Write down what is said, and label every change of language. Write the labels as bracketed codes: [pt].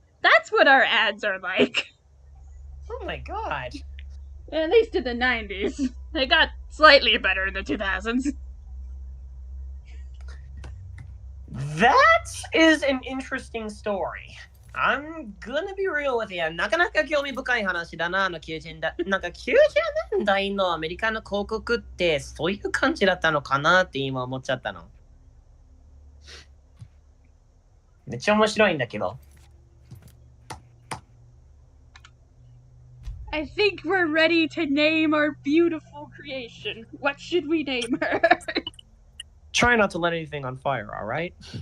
[en] That's what our ads are like. Oh my god. At least in the 90s. They got slightly better in the 2000s. That is an interesting story. I'm gonna be real with you. [ja] なかなか興味深い話だな、90年代のアメリカの広告ってそういう感じだったのかなって今思っちゃったの。めっちゃ面白いんだけど。 [en] I think we're ready to name our beautiful creation. What should we name her? Try not to let anything on fire, alright?